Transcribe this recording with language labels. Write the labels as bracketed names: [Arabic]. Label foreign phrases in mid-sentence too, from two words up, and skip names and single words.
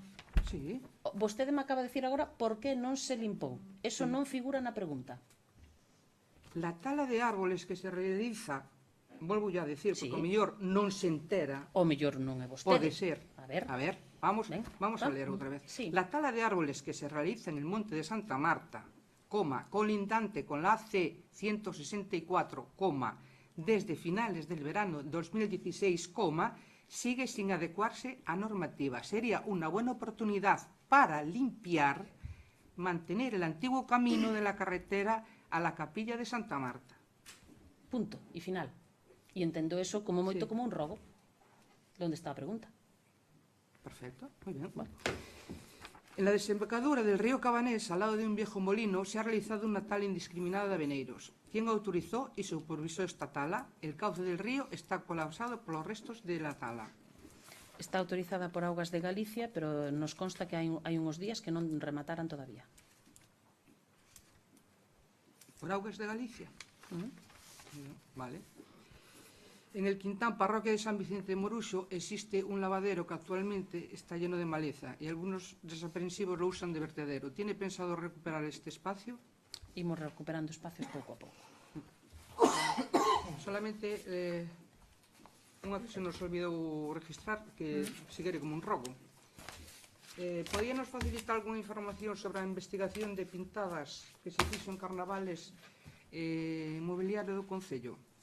[Galician] Sí. Vostede me acaba de decir agora por que non se limpou. Eso non figura na pregunta. [Spanish] La tala de árboles que se realiza, volvo ya a decir, Sí. [Galician] porque o mellor non se entera, O mellor non é vostede. pode ser. A ver, vamos Ven, a va. leer outra vez. [Spanish] Sí. La tala de árboles que se realiza en el monte de Santa Marta, colindante con la C-164, desde finales del verano 2016, sigue sin adecuarse a normativa. Sería una buena oportunidad para limpiar, mantener el antiguo camino de la carretera a la capilla de Santa Marta. [Galician] punto e final. E entendo eso como moito [Spanish] Sí. [Galician] como un robo. Onde está a pregunta? [Spanish] Perfecto, muy bien. En la desembocadura del río Cabanés, al lado de un viejo molino, se ha realizado una tala indiscriminada de aveneiros. ¿Quién autorizó y supervisó esta tala? El cauce del río está colapsado por los restos de la tala. [Galician] Está autorizada por Augas de Galicia, pero nos consta que hai uns días que non remataran todavía. ¿Por Augas de Galicia? [Spanish] Vale. En el Quintán, parroquia de San Vicente de Moruxo, existe un lavadero que actualmente está lleno de maleza y algunos desaprensivos lo usan de vertedero. ¿Tiene pensado recuperar este espacio? [Galician] Imos recuperando espacios pouco a pouco. Solamente unha que se nos olvidou registrar, que se quere como un robo. ¿Podíanos facilitar alguna información sobre a investigación de pintadas que se fixo en carnavales mobiliario do Concello?